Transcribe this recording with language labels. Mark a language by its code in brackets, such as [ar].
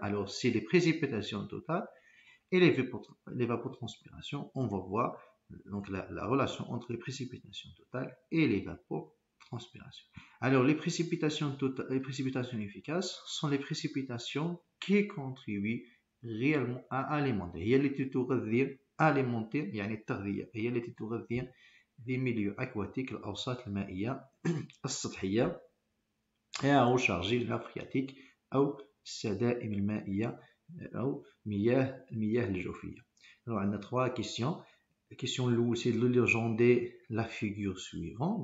[fr] Alors c'est les précipitations totales et l'évapotranspiration. On va voir donc la relation entre les précipitations totales et l'évapotranspiration. Alors les précipitations efficaces sont les précipitations qui contribuent réellement à alimenter. [ar] هي التي تغذي alimenter يعني التغذية، هي التي تغذي [fr] des milieux aquatiques [ar] الأوساط المائية السطحية [fr] et à recharger la phréatique [ar] أو السدائم المائية أو المياه الجوفية. [fr] Alors on a trois questions. La question l'eau, c'est de legender la figure suivante.